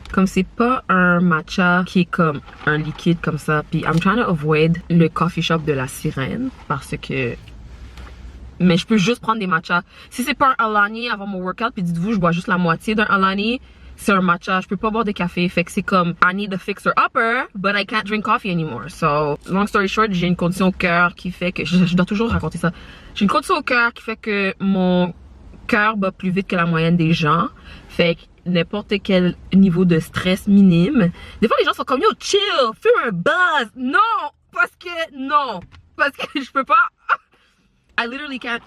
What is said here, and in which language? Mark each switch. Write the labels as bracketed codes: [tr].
[fr] Comme c'est pas un matcha qui est comme un liquide comme ça. Puis [en] I'm trying to avoid [fr] le coffee shop de la sirène parce que. Mais je peux juste prendre des matchas. Si c'est pas un Alani avant mon workout, puis dites-vous, je bois juste la moitié d'un Alani, c'est un matcha. Je peux pas boire de café. Fait que c'est comme, [en] I need a fixer upper, but I can't drink coffee anymore. So, long story short, [fr] j'ai une condition au cœur qui fait que, je dois toujours raconter ça. J'ai une condition au cœur qui fait que mon cœur bat plus vite que la moyenne des gens. Fait que n'importe quel niveau de stress minime. Des fois, les gens sont comme, yo, chill, fais un buzz. Non! Parce que je peux pas. [en] I literally can't.